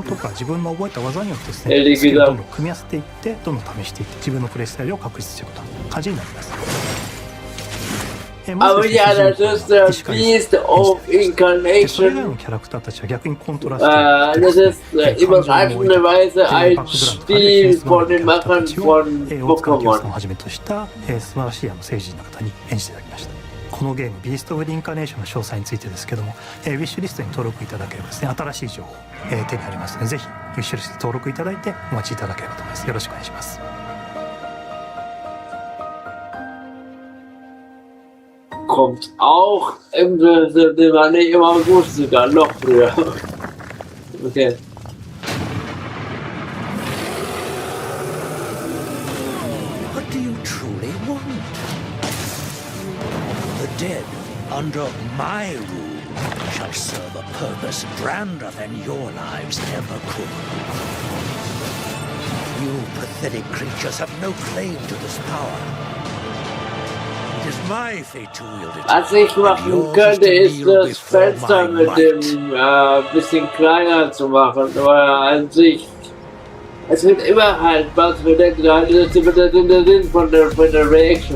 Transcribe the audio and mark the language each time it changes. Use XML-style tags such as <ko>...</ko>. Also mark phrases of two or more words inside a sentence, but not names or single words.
<de>Ehrlich gesagt. Aber ja, das ist der Beast of Incarnation. Das ist überraschenderweise ein Stil von den Machern von Pokémon.</de> <ja>このゲーム、ビースト・オブ・インカーネーションの詳細についてですけども、ウィッシュリストに登録いただければですね、新しい情報、手に入りますので、ぜひウィッシュリスト登録いただいてお待ちいただければと思います。よろしくお願いします。</ja> <de>Kommt auch im August sogar, noch früher. Okay.</de> <en>What do you truly want? The dead, under my rule, shall serve a purpose grander than your lives ever could. You pathetic creatures have no claim to this power.</en> <de>Was ich machen könnte, ist das Fenster mit dem bisschen kleiner zu machen, aber an sich, es wird immer halt was verdeckt, das ist immer der Sinn von der Reaction.</de>